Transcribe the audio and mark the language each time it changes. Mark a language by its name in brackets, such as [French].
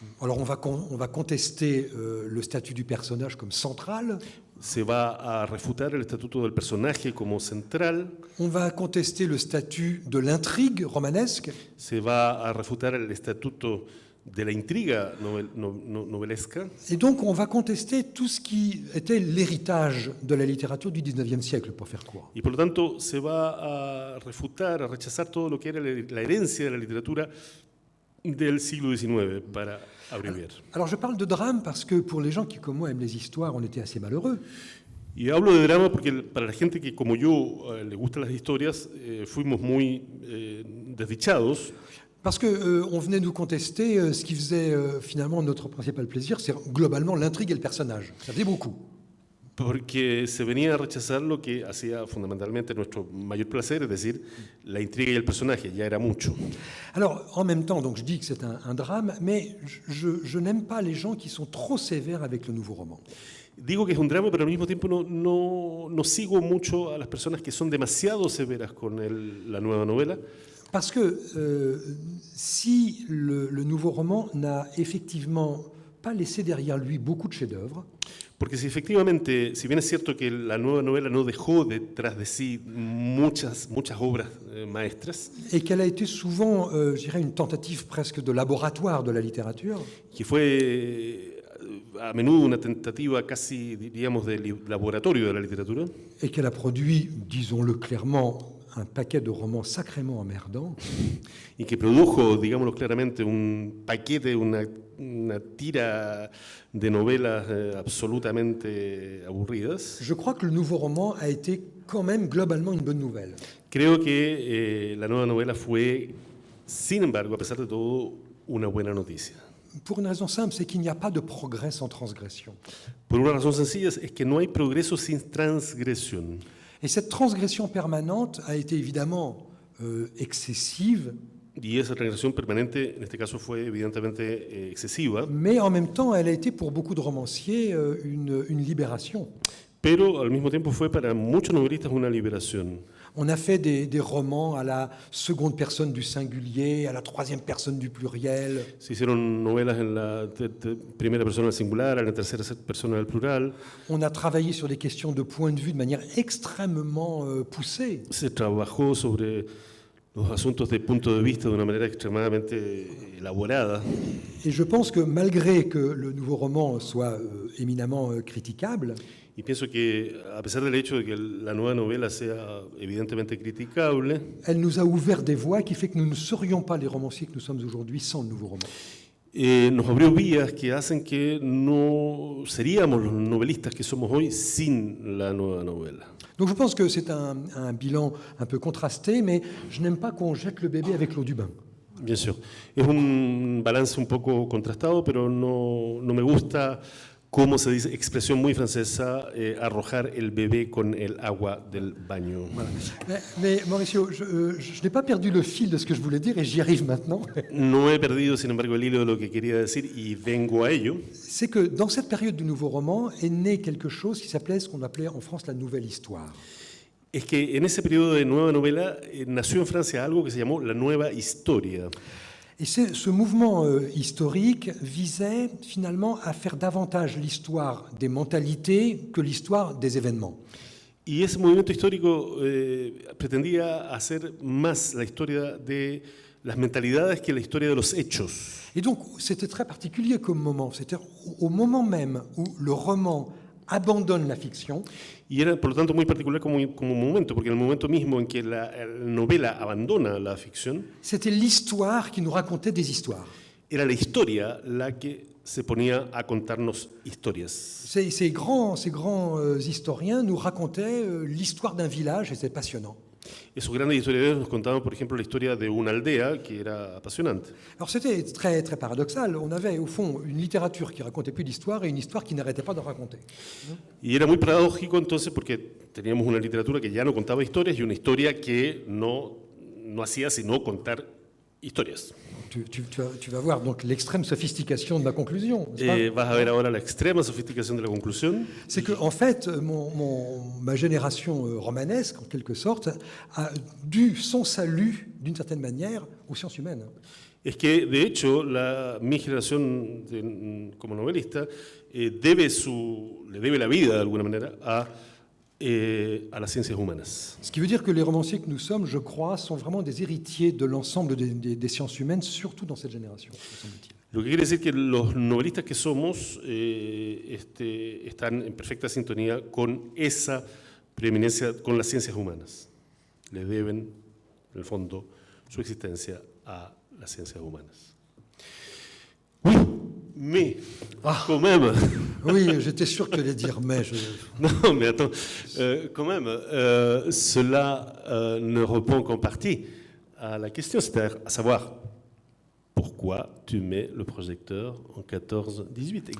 [French] Alors on va contester le statut du personnage comme central. [Spanish] Se va a refutar el estatuto del personaje como central. [French] On va contester le statut de l'intrigue romanesque. [Spanish] Se va a refutar el estatuto de la intriga novelesca. [French] Et donc on va contester tout ce qui était l'héritage de la littérature du 19e siècle, pour faire court. [Spanish] Y por lo tanto se va a refutar, a rechazar todo lo que era la herencia de la literatura del siglo XIX, para abreviar. [French] Alors je parle de drame parce que pour les gens qui, comme moi, aiment les histoires, on était assez malheureux. [Spanish] Y hablo de drama porque para la gente que, como yo, le gustan las historias, fuimos muy desdichados. [French] Parce qu'on venait nous contester ce qui faisait finalement notre principal plaisir, c'est globalement l'intrigue et le personnage. Ça faisait beaucoup. [Spanish] Porque se venía a rechazar lo que hacía fundamentalmente nuestro mayor placer, es decir, la intriga y el personaje, ya era mucho. [French] Alors, en même temps, donc je dis que c'est un drame, mais je n'aime pas les gens qui sont trop sévères avec le nouveau roman. [Spanish] Digo que es un drama, pero al mismo tiempo no sigo mucho a las personas que son demasiado severas con la nueva novela. [French] Parce que si le nouveau roman n'a effectivement pas laissé derrière lui beaucoup de chefs-d'œuvre, [Spanish] porque si efectivamente, si bien es cierto que la nueva novela no dejó detrás de sí muchas obras maestras, [French] et qu'elle a été souvent, je dirais, une tentative presque de laboratoire de la littérature, [Spanish] que fue a menudo una tentativa casi, diríamos, de laboratorio de la literatura, [French] et qu'elle a produit, disons-le clairement, un paquet de romans sacrément emmerdants, [Spanish] y que produjo, digámoslo claramente, un paquete, una tira de novelas absolutamente aburridas. [French] je crois que le nouveau roman a été quand même globalement une bonne nouvelle. [Spanish] Creo que la nueva novela fue, sin embargo, a pesar de todo, una buena noticia. [French] Pour une raison simple, c'est qu'il n'y a pas de progrès sans transgression. [Spanish] Por una razón sencilla, es que no hay progreso sin transgresión. [French] Et cette transgression permanente a été évidemment excessive, [Spanish] Y esa transgresión permanente, en este caso, fue evidentemente excesiva, [French] mais en même temps, elle a été pour beaucoup de romanciers une libération. [Spanish] pero al mismo tiempo fue para muchos novelistas una liberación. [French] On a fait des romans à la seconde personne du singulier, à la troisième personne du pluriel. [Spanish] Se hicieron novelas en la primera persona del singular, en la tercera persona del plural. [French] On a travaillé sur des questions de point de vue de manière extrêmement poussée. [Spanish] Se trabajó sobre los asuntos de punto de vista de una manera extremadamente elaborada. [French] Et je pense que malgré que le nouveau roman soit éminemment critiquable, [Spanish] Y pienso que, a pesar del hecho de que la nueva novela sea evidentemente criticable, [French] elle nous a ouvert des voies qui fait que nous ne serions pas les romanciers que nous sommes aujourd'hui sans le nouveau roman. [Spanish] nos abrió vías que hacen que no seríamos los novelistas que somos hoy sin la nueva novela. [French] Donc je pense que c'est un bilan un peu contrasté, mais je n'aime pas qu'on jette le bébé avec l'eau du bain. Bien sûr. [Spanish] Es un balance un poco contrastado, pero no me gusta, como se dice, expresión muy francesa, arrojar el bebé con el agua del baño. [French] Voilà. Mais Mauricio, je n'ai pas perdu le fil de ce que je voulais dire et j'y arrive maintenant. [Spanish] No he perdido, sin embargo, el hilo de lo que quería decir y vengo a ello. [French] C'est que dans cette période du nouveau roman est né quelque chose qui s'appelait ce qu'on appelait en France la nouvelle histoire. [Spanish] Es que en ese periodo de nueva novela nació en Francia algo que se llamó la nueva historia. [French] Et ce mouvement historique visait finalement à faire davantage l'histoire des mentalités que l'histoire des événements. [Spanish] Y ese movimiento histórico pretendía hacer más la historia de las mentalidades que la historia de los hechos. [French] Et donc c'était très particulier comme moment. C'était au moment même où le roman abandonne la fiction. [Spanish] Y era, por lo tanto, muy particular como momento, porque en el momento mismo en que la novela abandona la ficción, [French] c'était l'histoire qui nous racontait des histoires. [Spanish] era la historia la que se ponía a contarnos historias. [French] Ces grands historiens nous racontaient l'histoire d'un village et c'est passionnant. [Spanish] Esos grandes historiadores nos contaban, por ejemplo, la historia de una aldea que era apasionante. [French] Alors c'était très, très paradoxal. On avait au fond une littérature qui racontait plus d'histoire et une histoire qui n'arrêtait pas de raconter. [Spanish] Y era muy paradójico entonces porque teníamos una literatura que ya no contaba historias y una historia que no hacía sino contar historias. [French] Tu vas voir donc l'extrême sophistication de ma conclusion. [Spanish] Vas a ver ahora la extrema sofisticación de la conclusión. [French] C'est que en fait, ma génération romanesque, en quelque sorte, a dû son salut, d'une certaine manière, aux sciences humaines. [Spanish] Es que, de hecho, mi generación como novelista le debe la vida, de alguna manera, a las ciencias humanas. [French] Ce qui veut dire que les romanciers que nous sommes, je crois, sont vraiment des héritiers de l'ensemble des sciences humaines, surtout dans cette génération, me semble-t-il. [Spanish] Lo que quiere decir que los novelistas que somos están en perfecta sintonía con esa preeminencia, con las ciencias humanas. Le deben, en el fondo, su existencia a las ciencias humanas. [French] Oui, mais, quand même... Oui, j'étais sûr que tu allais dire mais. Non, mais attends, quand même, cela ne répond qu'en partie à la question, c'est-à-dire à savoir pourquoi tu mets le projecteur en 14-18.